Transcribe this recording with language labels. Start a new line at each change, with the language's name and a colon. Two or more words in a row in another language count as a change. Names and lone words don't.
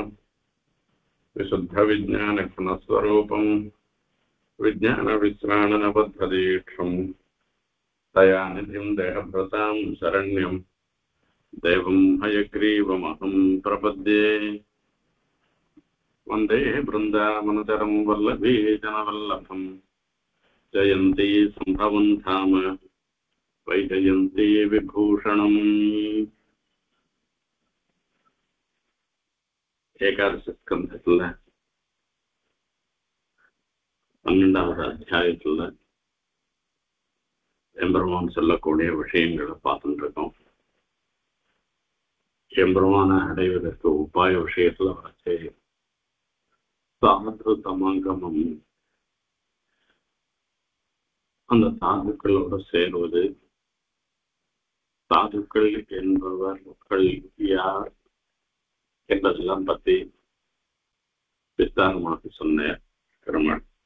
Sanskrit: विशुद्धविज्ञानघनस्वरूपं विज्ञानविश्राणनबद्धदीक्षं दयानिधिं देहभृतां शरण्यं देवं हयग्रीवमहं प्रपद्ये। वन्दे बृन्दावनचरं वल्लभीजनवल्लभं जयन्ती सम्भवं धाम वैजयन्ती विभूषणम्।
Tamil: ஏகாதசஸ்கந்தத்துல 12வது அத்தியாயத்துல எம்பெருமான் சொல்லக்கூடிய விஷயங்களை பார்த்துட்டு இருக்கோம். எம்பெருமான அடைவதற்கு உபாய விஷயத்துல வச்சு சாது தமங்கமம், அந்த சாதுக்களோட சேருவது, சாதுக்கள் என்பவர்கள் யார் என்பதெல்லாம் பத்தி விஸ்தாரமாக சொன்னார் பெருமாள்.